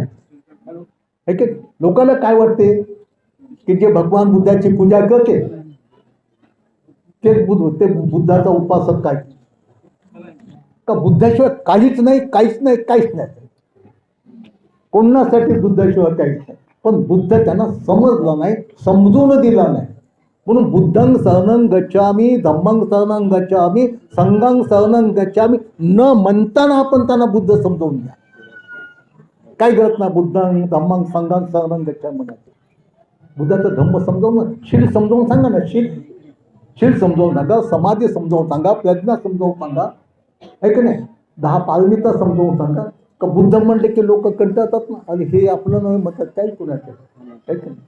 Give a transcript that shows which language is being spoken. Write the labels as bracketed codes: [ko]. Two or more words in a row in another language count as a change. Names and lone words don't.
[mr] लोकांना काय वाटते की जे भगवान बुद्धाची पूजा करते ते बुद्धाचा उपासक काय का? बुद्धाशिवाय काहीच नाही, काहीच नाही, काहीच नाही. कोणासाठी बुद्धाशिवाय काहीच नाही. पण बुद्ध त्यांना समजलं नाही, समजून दिला नाही. म्हणून [pi] बुद्धं शरणं गच्छामि, धम्मं शरणं गच्छामि, संघं शरणं गच्छामि [mr] न म्हणताना आपण त्यांना बुद्ध समजावून द्या. काय गरज नाही [pi] बुद्धं धम्मं संघं शरणं गच्छामि [mr] म्हणायचं. बुद्धाचं धम्म समजावून, शील समजावून सांगा ना. शील समजावून सांगा, समाधी समजावून सांगा, प्रज्ञा समजावून सांगा, आहे की नाही. 10 पारमिता समजावून सांगा. का बुद्ध म्हणले की लोक कंटाळतात ना, आणि हे आपलं नाही म्हणतात काही कुणाचं, आहे की नाही.